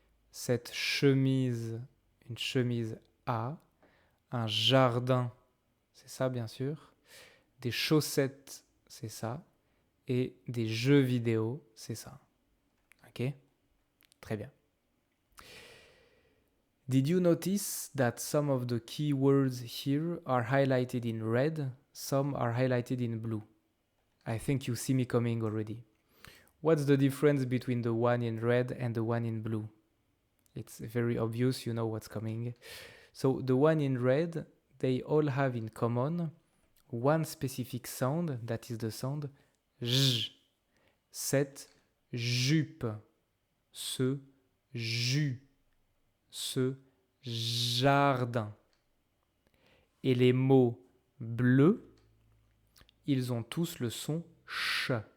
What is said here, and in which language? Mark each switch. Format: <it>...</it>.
<fr>Cette chemise, une chemise A. Un jardin, c'est ça bien sûr. Des chaussettes, c'est ça. Et des jeux vidéo, c'est ça. Ok? Très bien.</fr> <en>Did you notice that some of the keywords here are highlighted in red, some are highlighted in blue? I think you see me coming already. What's the difference between the one in red and the one in blue? It's very obvious, you know what's coming. So the one in red, they all have in common one specific sound, that is the sound j.</en> <fr>Cette jupe, ce jus, ce jardin. Et les mots bleus, ils ont tous le son ch.</fr>